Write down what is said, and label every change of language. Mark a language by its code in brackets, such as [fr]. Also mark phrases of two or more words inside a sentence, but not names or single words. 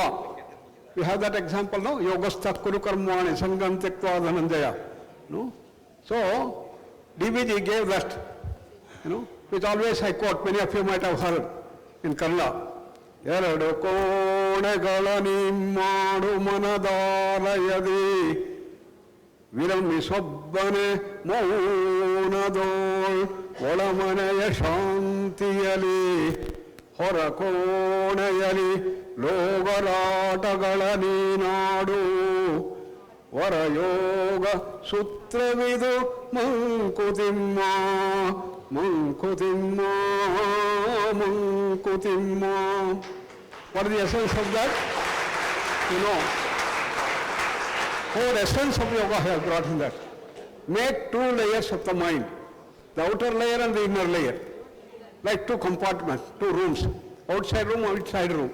[en] We have that example, no? [sa] योगस्थ कुरु कर्माणि सङ्गं त्यक्त्वा धनञ्जय. [en] No? So, DVG gave that, you know, which always I quote, many of you might have heard in Kannada. [kn] ಎರಡು ಕೋಣೆಗಳನು ಮಾಡು ಮನದಾಲಯದಿ ವಿರಮಿಸೊಬ್ಬನೆ ಮೌನದೋಳ್ ಒಳಮನೆಯ ಶಾಂತಿಯಲಿ ಹೊರ ಕೋಣೆಯಲಿ ಲೋಗರಾಟಗಳ ನೀನಾಡು ವರಯೋಗ ಸೂತ್ರವಿದು ಮಂಕುತಿಮ್ಮ ಮಂಕುತಿಮ್ಮ ಮಂಕುತಿಮ್ಮ. [en] What is the essence of that? You know, whole essence of yoga has brought in that. Make 2 layers of the mind, the outer layer and the inner layer, like 2 compartments, 2 rooms, outside room, inside room.